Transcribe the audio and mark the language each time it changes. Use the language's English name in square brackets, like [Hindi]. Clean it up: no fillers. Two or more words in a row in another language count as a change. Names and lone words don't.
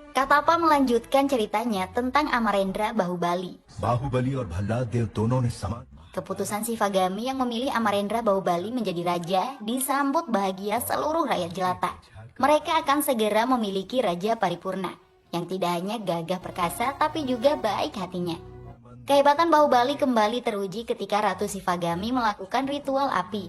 [Indonesian] Katapa melanjutkan ceritanya tentang Amarendra Bahubali. [Hindi] बाहुबली और भल्लाद देव दोनों ने समान [Indonesian] Keputusan Sivagami yang memilih Amarendra Bahubali menjadi raja disambut bahagia seluruh rakyat jelata. Mereka akan segera memiliki raja paripurna yang tidak hanya gagah perkasa tapi juga baik hatinya. Kehebatan Bahubali kembali teruji ketika Ratu Sivagami melakukan ritual api.